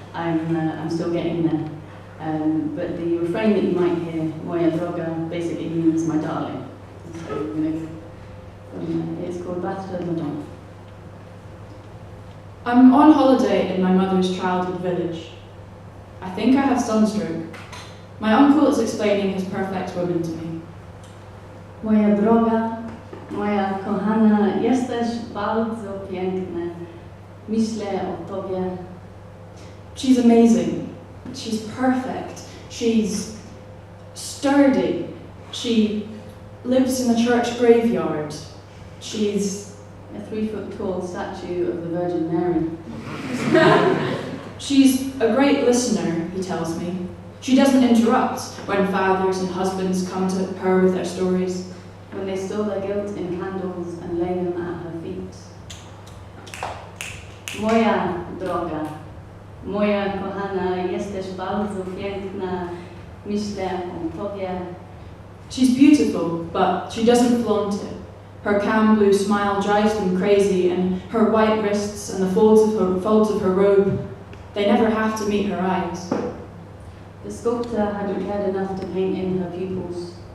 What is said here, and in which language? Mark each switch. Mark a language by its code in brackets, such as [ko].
[en] I'm still getting there. But the refrain that you might hear, [pl] moja droga, [en] basically means my darling. So we're going to go it's called Battle Madonna. I'm on holiday in my mother's childhood village. I think I have sunstroke. My uncle is explaining his perfect woman to me. [pl] Moja droga, moja kochana, jesteś bardzo piękna. Myślę o tobie. [en] She's amazing. She's perfect. She's sturdy. She lives in a church graveyard. She's a 3-foot-tall statue of the Virgin Mary. She's a great listener, he tells me. She doesn't interrupt when fathers and husbands come to her with their stories. When they store their guilt in candles and lay them at her feet. [pl] Moja droga. Moja kochana, jesteś bardzo piękna, myślę o tobie. [en] She's beautiful, but she doesn't flaunt it. Her calm blue smile drives them crazy, and her white wrists and the folds of her robe, they never have to meet her eyes. The sculptor hadn't cared enough to paint in her pupils.